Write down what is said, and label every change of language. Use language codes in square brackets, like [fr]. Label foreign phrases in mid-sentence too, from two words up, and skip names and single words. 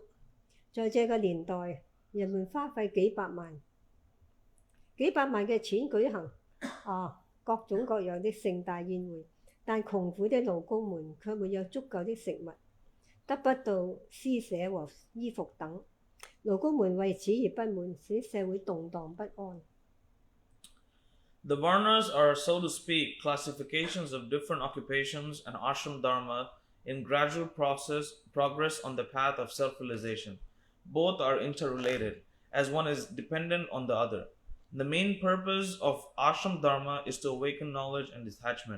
[zh] 在這個年代，人們花費幾百萬嘅錢舉行各種各樣的盛大宴會，但窮苦的勞工們卻沒有足夠的食物，得不到施捨和衣服等。勞工們為此而不滿，使社會動盪不安。 [en] The Varnas are, so to speak, classifications of different occupations and ashram dharma in gradual progress on the path of self-realization. Both are interrelated, as one is dependent on the other. The main purpose of ashram dharma is to awaken knowledge and detachment.